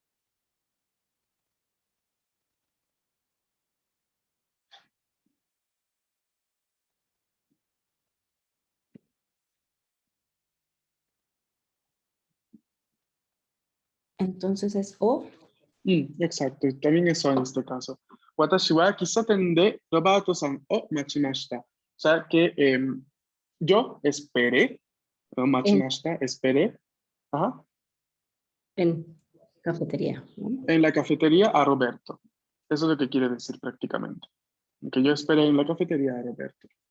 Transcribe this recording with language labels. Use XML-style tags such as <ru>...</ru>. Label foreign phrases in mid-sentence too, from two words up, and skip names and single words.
<es>Entonces es O. Exacto, también eso en este caso.</es> <ja>私は喫茶店でロベルトさんを待ちました.</ja> <es>O sea que yo esperé,</es> <ja>を待ちました,</ja> <es>esperé, ajá, En cafetería, ¿no? en la cafetería a Roberto. Eso es lo que quiere decir prácticamente. Que yo esperé en la cafetería a Roberto.</es>